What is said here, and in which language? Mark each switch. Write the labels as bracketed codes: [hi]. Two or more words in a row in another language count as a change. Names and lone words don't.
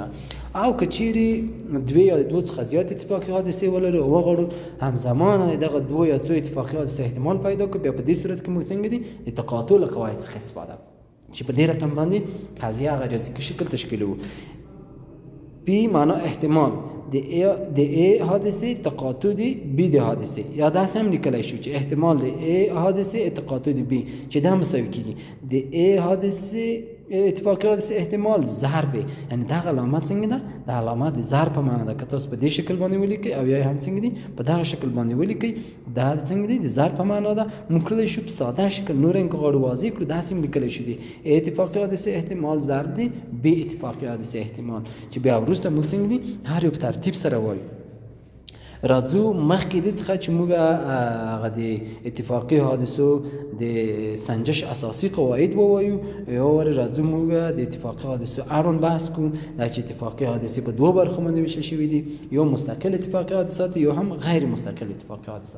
[ps] او که چیرې دوې یا دوه څخه زیات اتفاقي حادثې ولرو او وغواړو همزمانه دغه دوه یا څو اتفاقي حادثې احتمال پیدا کړو، بیا په دې صورت کې موږ څنګه دي د تقاطع له قواعد څخه استفاده کوو چې په دې رقم باندې قضیه هغه ریاضیکي شکل تشکیلوو. P معنا احتمال د A حادثې تقاطع د B د حادثې، یا داسې هم لیکلی شو چې احتمال د A حادثې تقاطع د B چې دا مساوي کېږي د A حادثې اتفاقی حادثه احتمال ضرب، یعنی دغه علامت څنګه ده د علامت د ضرب په معنی ده. که تاسو په دې شکل باندې ولیکئ او یا هم څنګه دي په دغه شکل باندې ولیکئ دا څنګه دي د ضرب په معنی ده. موږ کولای شو په ساده شکل نور انکو غواړو واضح کړو داسې هم لیکلی شو دي اتفاقی حادثه احتمال ضرب دی بی اتفاقی حادثه احتمال، چې بیا وروسته موږ څنګه دي هر یو په ترتیب سره وایو. راځو مخکې دې څخه چې موږ هغه د اتفاقي حادثو د سنجش اساسي قواعد ووایو، یو وارې راځو موږ د اتفاقي حادثو اړوند بحث کوو. دا چې اتفاقي حادثې په دوه برخو باندې ویشل شوي دي، یو مستقل اتفاقي حادثات، یو هم غیر مستقل اتفاقي حادثات.